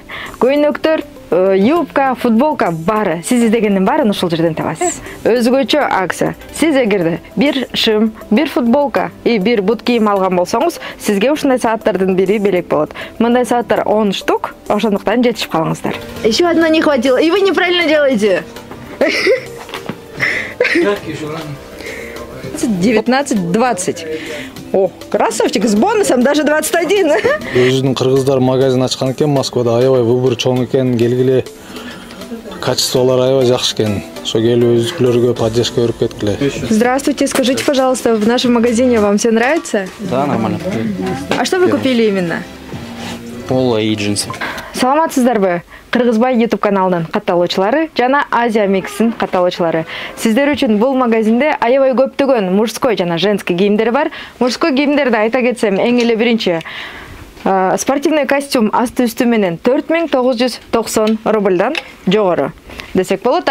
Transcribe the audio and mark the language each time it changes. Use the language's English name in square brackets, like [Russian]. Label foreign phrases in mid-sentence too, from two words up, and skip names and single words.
[Kyrgyz] Көйнөктөр, юбка, футболка баары. Сиз издегендин баарын ушул жерден табасыз. Өзгөчө акция. Сиз эгерде бир шым, бир футболка и бир бут кийим алган болсоңуз, сизге ушундай сааттардын бири белек болот. Мындай сааттар 10 штук, ошондуктан жетишип калыңыздар. [Russian] Еще одна не хватило. И вы неправильно делаете. 19-20. О, красавчик, с бонусом даже 21. [Kyrgyz] Өзүнүн кыргыздар магазин ачкан экен Москвада, аябай выбор чоң экен, келгиле. Качестволор аябай жакшы экен. Ошо келип өзүкөлөргө поддержка берип кеткиле. [Russian] Здравствуйте, скажите, пожалуйста, в нашем магазине вам все нравится? Да, нормально. А что вы купили именно? Поло и джинсы. [Kyrgyz] Саламатсыздарбы? Кыргызбай YouTube каналынын катталуучулары жана Азия Микстин катталуучулары. Сиздер үчүн бул магазинде аябай көптөгөн мужской жана женский кийимдер бар. Мужской кийимдерди айта кетсем, эң эле биринчи [Russian] спортивный костюм [Kyrgyz] асты үстү менен 4990 рубльдан жогору десек болот.